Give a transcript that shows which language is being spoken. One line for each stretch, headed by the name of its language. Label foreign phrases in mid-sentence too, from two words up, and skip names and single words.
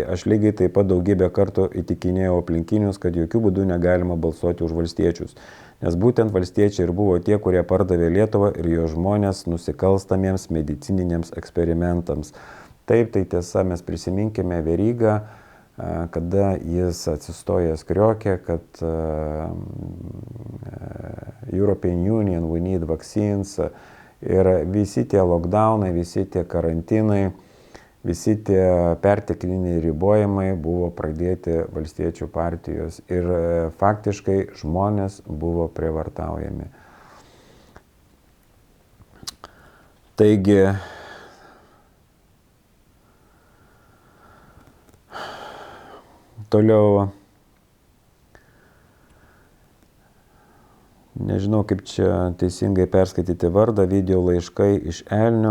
Lithuanian: Aš lygiai taip pat daugybę kartų įtikinėjau aplinkinius, kad jokių būdų negalima balsuoti už valstiečius. Nes būtent valstiečiai ir buvo tie, kurie pardavė Lietuvą ir jo žmonės nusikalstamiems medicininiams eksperimentams. Taip, tai tiesa, mes prisiminkime Verygą, kada jis atsistojęs kriokė, kad
English: European Union, we need vaccines.
Lithuanian: Ir visi tie lockdownai, visi tie karantinai, visi tie pertekliniai ribojimai buvo pradėti valstiečių partijos ir faktiškai žmonės buvo prievartaujami. Taigi, toliau nežinau kaip čia teisingai perskaityti vardą, video laiškai iš Elnių.